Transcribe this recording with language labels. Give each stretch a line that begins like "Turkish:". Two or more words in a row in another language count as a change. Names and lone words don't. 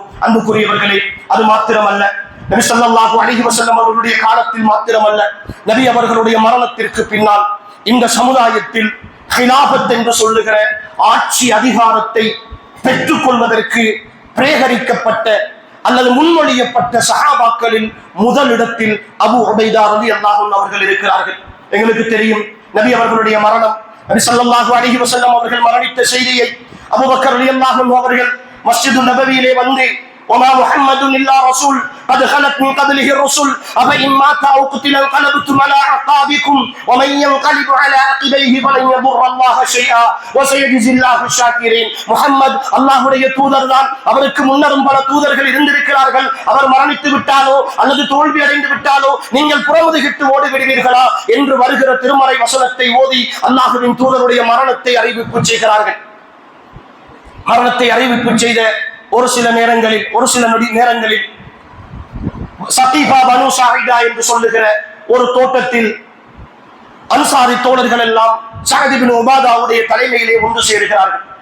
Tamil: அன்புக்குரியவர்களே, அது மாத்திரமல்ல, நபி
Arabic: صلى الله عليه وسلم
Tamil: அவர்களுடைய காலத்தில் மாத்திரமல்ல, நபி அவர்களுடைய மரணத்திற்கு பின்னால் இந்த சமுதாயத்தில் ஹிலாஃபத் என்று சொல்லுகிற ஆட்சி அதிகாரத்தை பெற்றுக் கொள்வதற்கு பிரேகரிக்கப்பட்ட அல்லது முன்மொழியப்பட்ட சஹாபாக்களில் முதலிடத்தில் அபூ உபைதா
Arabic: رضي الله عنه
Tamil: அவர்கள் இருக்கிறார்கள். எங்களுக்கு தெரியும், நபி அவர்களுடைய மரணம், நபி
Arabic: صلى الله عليه وسلم
Tamil: அவர்கள் மரணித்த செய்தியை அபூபக்கர்
Arabic: رضي الله عنه
Tamil: அவர்கள் மஸ்ஜிது நபவியிலே வந்து,
Arabic: وما محمد الا رسول قد خلت من قبله الرسل افان مات او قتل انقلبتم على اعقابكم ومن ينقلب على عقبيه فلن يضر الله شيئا وسيجزي الله الشاكرين.
Tamil: முஹம்மது அல்லாஹ்வுடைய தூதர் தான். அவருக்கு முன்னரும் பல தூதர்கள் இருந்திருக்கிறார்கள். அவர் மரணித்து விட்டாலோ அல்லது தோல்வி அடைந்து விட்டாலோ நீங்கள் புறமுதுகிட்டு ஓடி விடுவீர்களா என்று வருகிற திருமறை வசனத்தை ஓதி அல்லாஹ்வின் தூதருடைய மரணத்தை அறிவிப்பு செய்கிறார்கள். மரணத்தை அறிவிப்பு செய்த ஒரு சில நேரங்களில், ஒரு சில நேரங்களில் சகீஃபா பனு சாயிதா என்று சொல்லுகிற ஒரு தோட்டத்தில் அன்சாரி தோழர்கள் எல்லாம் சஅத் இப்னு உபாதாவுடைய தலைமையிலே ஒன்று சேருகிறார்கள்.